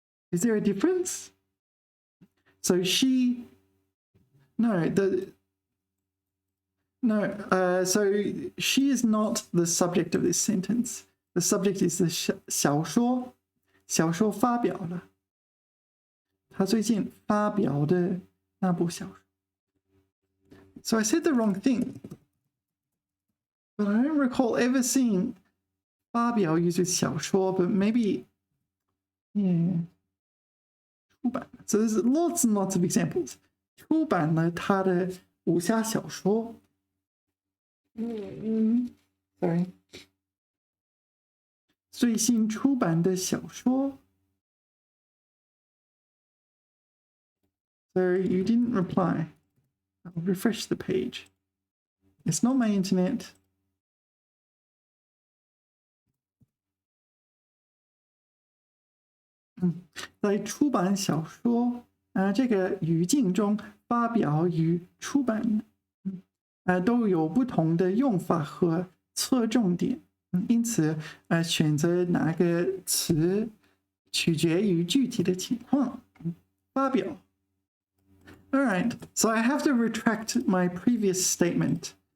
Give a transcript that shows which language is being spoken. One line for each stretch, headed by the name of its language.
English: Is there a difference? So she... so she is not the subject of this sentence. The subject is the 小说。
Chinese: 小说发表了。他最近发表的那部小说。
English: So I said the wrong thing. But I don't recall ever seeing 发表 used with 小说, but maybe, yeah.
Chinese: 出版.
English: So there's lots and lots of examples.
Chinese: 出版了他的武侠小说。
English: Sorry.
Chinese: 最新出版的小说。
English: So you didn't reply. I'll refresh the page. It's not my internet. Mm.
Chinese: 在出版小说这个语境中发表与出版都有不同的用法和侧重点。因此选择哪个词取决于具体的情况。发表。
English: All right, so I have to retract my previous statement.